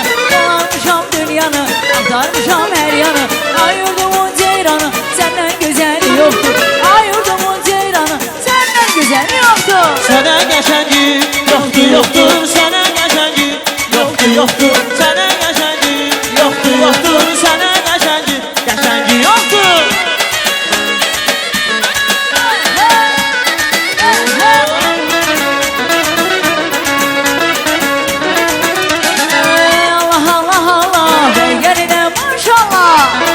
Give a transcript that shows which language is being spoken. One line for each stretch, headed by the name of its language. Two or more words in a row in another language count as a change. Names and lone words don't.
Turkish: Dolanmışam dünyanı, aktarmışam her yanı. Ay yurdumun ceyranı, senden güzeli yoktu. Ay yurdumun ceyranı, senden güzeli yoktu.
Azerbaijani: Sənə qəşəngi yoxdur, yoxdur. Sənə qəşəngi yoxdur, yoxdur. Sənə qəşəngi yoxdur, yoxdur. Sənə qəşəngi yoxdur.
Turkish: Allah Allah Allah, ben geline maşallah.